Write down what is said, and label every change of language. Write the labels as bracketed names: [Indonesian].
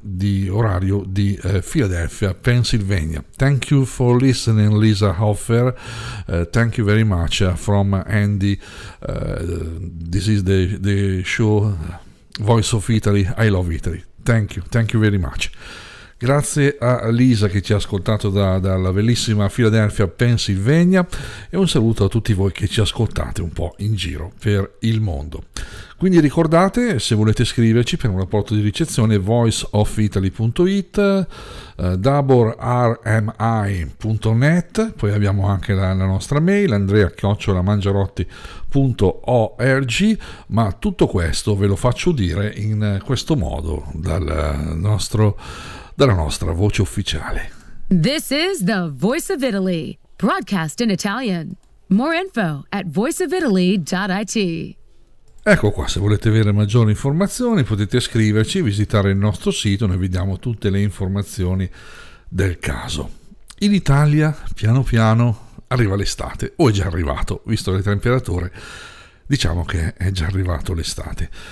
[Italian] di orario di Philadelphia, Pennsylvania. [English] Thank you for listening, Lisa Hoffer. Thank you very much from Andy. This is the show Voice of Italy, I Love Italy. Thank you very much. [Italian] Grazie a Lisa che ci ha ascoltato dalla bellissima Philadelphia, Pennsylvania, e un saluto a tutti voi che ci ascoltate un po' in giro per il mondo. Quindi ricordate, se volete scriverci per un rapporto di ricezione, voiceofitaly.it, doublermi.net, poi abbiamo anche la nostra mail, andrea@mangiarotti.org, ma tutto questo ve lo faccio dire in questo modo dalla nostra voce ufficiale. [English] This is the Voice of Italy, broadcast in Italian. More info at voiceofitaly.it. [Italian] Ecco qua, se volete avere maggiori informazioni potete scriverci, visitare il nostro sito, noi vi diamo tutte le informazioni del caso. In Italia, piano piano, arriva l'estate, o è già arrivato, visto le temperature, diciamo che è già arrivato l'estate.